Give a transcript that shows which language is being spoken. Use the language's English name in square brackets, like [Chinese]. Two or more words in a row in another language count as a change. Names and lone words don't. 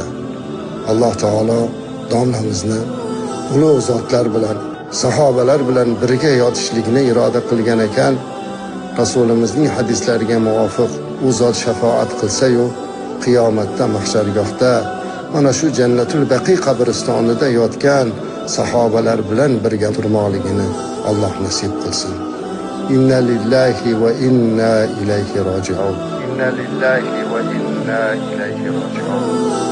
[Uzbek] Alloh taolo domlamizni ulug' zotlar bilan, sahobalar bilan birga yotishlikni iroda qilgan ekan. Rasulimizning hadislariga muvofiq u zot shafoat qilsa-yu, qiyomatda mahshargohda mana shu Jannatul Baqi qabristonida yotgan sahobalar bilan birga turmoqligini Alloh nasib qilsin. [Arabic] إنا لله وإنا إليه راجعون. إنا لله وإنا إليه راجعون.